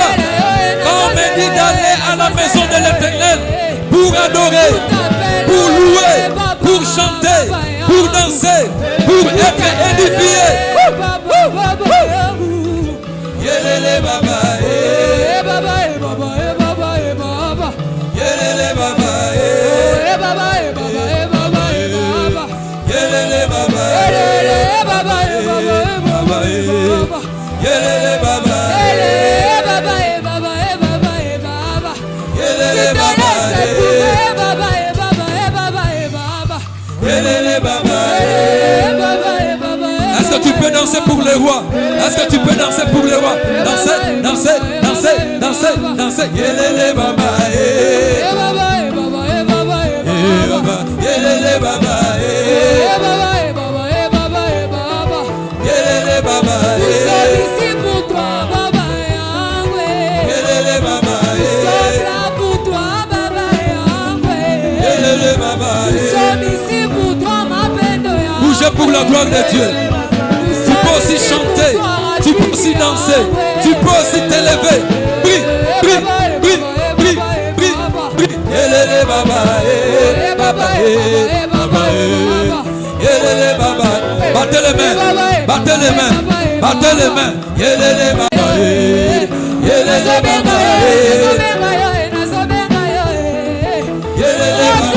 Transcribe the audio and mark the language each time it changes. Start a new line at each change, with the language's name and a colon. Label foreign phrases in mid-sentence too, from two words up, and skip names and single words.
French: Quand on me dit d'aller à la maison de l'Éternel pour adorer, pour louer, pour chanter, pour danser, pour être édifié.
Lingala: Yelele baba, baba, baba, baba, baba. Yelele baba, baba, baba, baba, baba. Yelele baba, baba, baba, baba. Yelele baba, baba, baba, baba, baba. Yelele baba, yelele baba.
French: Est-ce que tu peux danser pour le roi? Est-ce que tu peux danser pour le roi? Danser, danser, danser, danser, danser.
Lingala: Yelele baba, baba, baba, baba, yelele baba, baba, baba, baba, baba. Yelele baba.
French: Nous sommes ici pour toi,
Lingala: Baba Yahweh. Yelele baba.
French: Nous sommes là pour toi,
Lingala: Baba Yahweh. Yelele baba.
French: Nous sommes ici pour toi, ma peine de Yahweh. Bougez pour la gloire de Dieu. Tu peux aussi chanter, tu peux aussi danser, tu peux aussi t'élever. Prie, prie, prie, prie, prie, prie.
Lingala: Yelele baba, baba, baba, yelele baba.
French: Battez les mains, battez les mains, battez les mains.
Lingala: Yelele baba, yelele baba, yelele